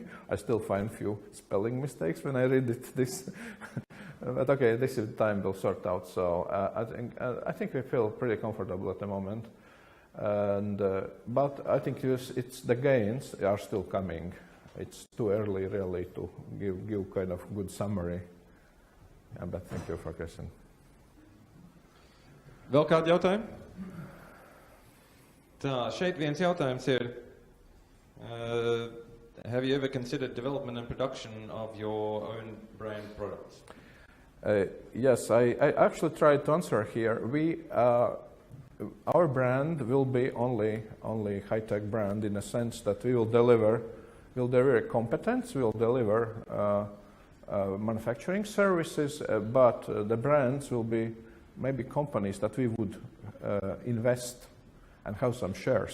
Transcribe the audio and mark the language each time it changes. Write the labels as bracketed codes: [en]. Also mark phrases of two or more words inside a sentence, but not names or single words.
[en] I still find few spelling mistakes when I read it. But okay, this is time will sort out. So I think we feel pretty comfortable at the moment, and but I think it's the gains are still coming. It's too early, really, to give kind of good summary. Yeah, but thank you for the question. [lv] Vēl kādi jautājumi? Tā, šeit viens jautājums ir, [en] have you ever considered development and production of your own brand products? Yes, I actually tried to answer here. Our brand will be only high-tech brand in a sense that we will deliver competence, we'll deliver manufacturing services, but the brands will be maybe companies that we would invest and have some shares.